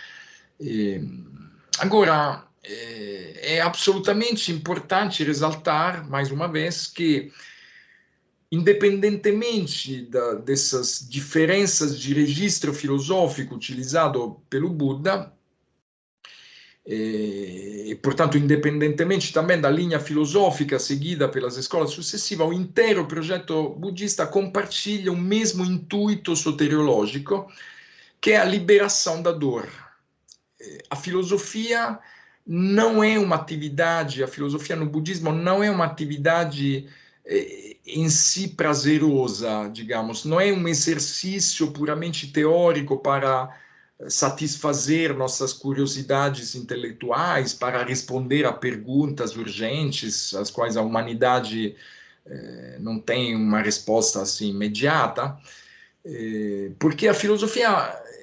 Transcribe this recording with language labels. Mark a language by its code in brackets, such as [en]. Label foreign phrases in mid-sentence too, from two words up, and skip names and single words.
[pt] Agora, é absolutamente importante ressaltar, mais uma vez, que, independentemente dessas diferenças de registro filosófico utilizado pelo Buda, e, portanto, independentemente também da linha filosófica seguida pelas escolas successive, o [it] intero progetto [pt] budista compartilha o mesmo intuito soteriológico, que é a liberação da dor. A filosofia não é uma atividade, a filosofia no budismo não é uma atividade em si prazerosa, digamos, não é um exercício puramente teórico para satisfazer nossas curiosidades intelectuais, para responder a perguntas urgentes, às quais a humanidade não tem uma resposta assim imediata, porque a filosofia